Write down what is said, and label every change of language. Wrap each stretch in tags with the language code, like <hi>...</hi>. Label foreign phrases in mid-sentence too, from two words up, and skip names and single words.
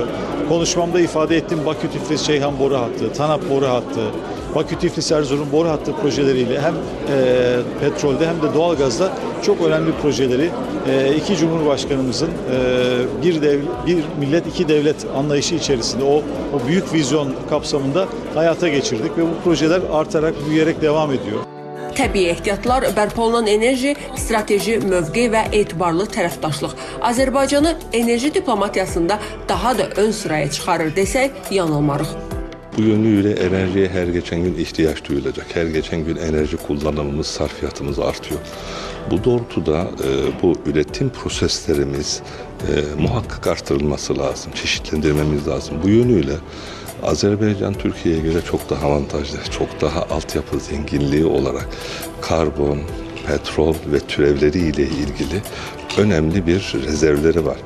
<tr>Konuşmamda ifade ettiğim Bakü-Tiflis-Ceyhan boru hattı, TANAP boru hattı, Bakü-Tiflis-Erzurum boru hattı projeleriyle hem petrolde hem de doğalgazda çok önemli projeleri iki Cumhurbaşkanımızın bir millet iki devlet anlayışı içerisinde o büyük vizyon kapsamında hayata geçirdik ve bu projeler artarak, büyüyerek devam ediyor.</tr> <az>Təbii ehtiyatlar, bərpa olunan enerji, strateji mövqe və etibarlı tərəfdaşlıq Azərbaycanı enerji diplomatiyasında daha da ön sıraya çıxarır desək, yanılmarıq.</az> <tr>Bu yönüyle enerjiye her geçen gün ihtiyaç duyulacak. Her geçen gün enerji kullanımımız, sarfiyatımız artıyor. Bu doğrultuda bu üretim proseslerimiz muhakkak artırılması lazım, çeşitlendirmemiz lazım. Bu yönüyle Azerbaycan Türkiye'ye göre çok daha avantajlı, çok daha altyapı zenginliği olarak karbon, petrol ve türevleriyle ilgili önemli bir rezervleri var.</tr>